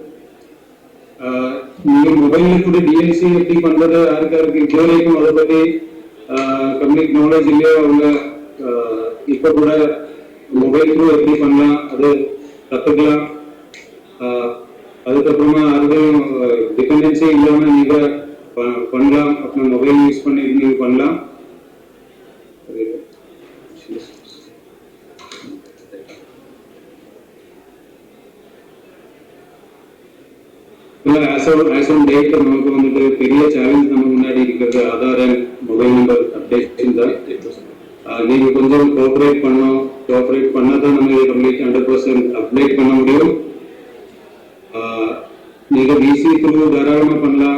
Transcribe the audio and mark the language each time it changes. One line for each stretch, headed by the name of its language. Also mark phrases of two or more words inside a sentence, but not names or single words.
Tamil: நீங்கள் மொபைலில் கூட டிஎல்சி எப்படி பண்ணுறது யாருக்கு இப்போ வரைக்கும் அதை பற்றி
English: complete knowledge
Tamil: இல்லையோ அவங்க இப்போ கூட
English: mobile through
Tamil: எப்படி பண்ணலாம் அது கற்றுக்கலாம். அதுக்கப்புறமா அதுவும் டிபெண்டன்சி இல்லாமல் நீங்கள் பண்ணலாம். अपना
English: mobile use
Tamil: பண்ணி நீங்கள் பண்ணலாம்.
English: as on date
Tamil: நமக்கு வந்துட்டு பெரிய சேலஞ்ச் நம்ம முன்னாடி இருக்கிறது
English: Aadhaar and mobile number updation
Tamil: தான். நீங்க கொஞ்சம் கோஆபரேட் பண்ணாதான் நம்ம இதை
English: complete 100% update
Tamil: பண்ண முடியும். நீங்க
English: PC through
Tamil: தாராளமாக பண்ணலாம்.